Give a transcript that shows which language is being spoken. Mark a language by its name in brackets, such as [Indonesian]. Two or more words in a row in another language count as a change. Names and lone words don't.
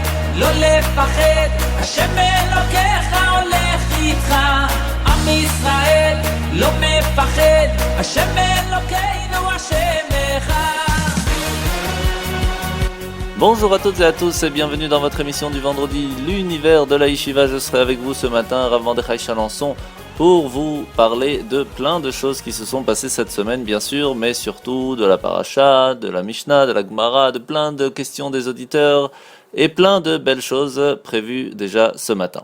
[Hebrew] לא לפחד, השם אלוקיך הולך איתך. עם ישראל לא מפחד, השם אלוקינו השם אחד. [French] Bonjour à toutes et à tous et bienvenue dans votre émission du vendredi, l'univers de la Yeshiva. Je serai avec vous ce matin, Rav Mordechai Chalençon, pour vous parler de plein de choses qui se sont passées cette semaine, bien sûr, mais surtout de la Paracha, de la Mishnah, de la Gemara, de plein de questions des auditeurs et plein de belles choses prévues déjà ce matin.